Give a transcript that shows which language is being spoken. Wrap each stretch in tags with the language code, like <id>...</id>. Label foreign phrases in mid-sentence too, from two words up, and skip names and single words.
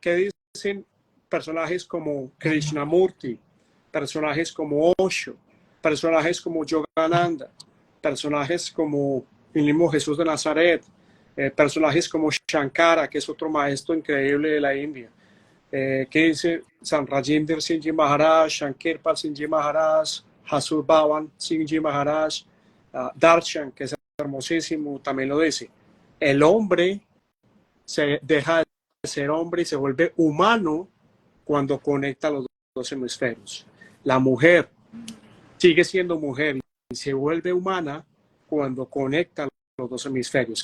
<es>¿qué dicen personajes como Krishnamurti, personajes como Osho, personajes como Yogananda, personajes como el mismo Jesús de Nazaret, personajes como Shankara, que es otro maestro increíble de la India? ¿Qué dice San Rajinder Singh Ji Maharaj, Shankirpal Singh Ji Maharaj, Hasur Bhavan Singh Ji Maharaj, Darshan, que es hermosísimo, también lo dice? El hombre se deja de ser hombre y se vuelve humano cuando conecta los dos hemisferios. La mujer sigue siendo mujer y se vuelve humana cuando conecta los dos hemisferios.</es>